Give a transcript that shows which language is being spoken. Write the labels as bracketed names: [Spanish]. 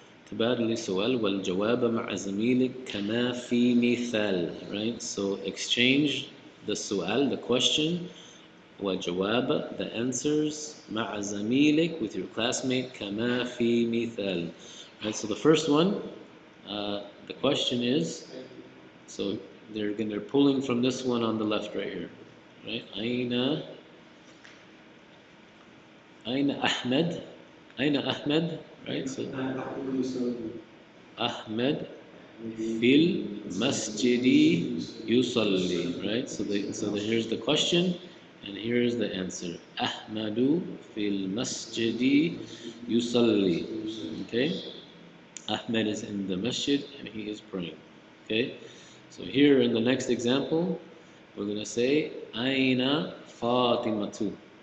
[Arabic] تبادل السؤال والجواب مع زميلك كما في مثال. [English] Right? So exchange the سؤال, the question, والجواب, the answers, [Arabic] مع زميلك, [English] with your classmate, [Arabic] كما في مثال. [English] Right? So the first one, the question is, so they're pulling from this one on the left right here. Right? [Arabic] أين أحمد? أين أحمد? Right? So أحمد في المسجد يصلي. [English] Right? So here's the question and here's the answer. [Arabic] أحمد في المسجد يصلي. Okay? [English] Ahmed is in the masjid and he is praying. Okay? So here in the next example, we're going to say Aina Fatimatu.